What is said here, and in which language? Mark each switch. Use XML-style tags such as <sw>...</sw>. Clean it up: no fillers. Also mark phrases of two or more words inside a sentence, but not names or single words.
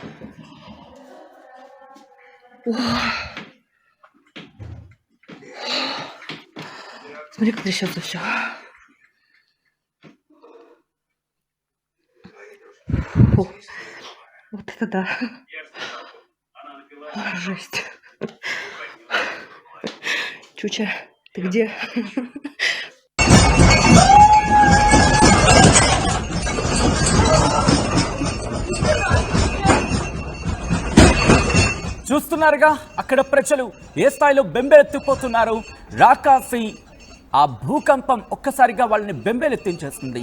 <ru>Смотри, как трясется все. Фу. Вот это да. Жесть. Чуча, ты где?</ru> <te>చూస్తున్నారుగా అక్కడ ప్రజలు ఏ స్థాయిలో బెంబెలెత్తిపోతున్నారు. రాకాసి ఆ భూకంపం ఒక్కసారిగా వాళ్ళని బెంబేలెత్తించేస్తుంది.</te>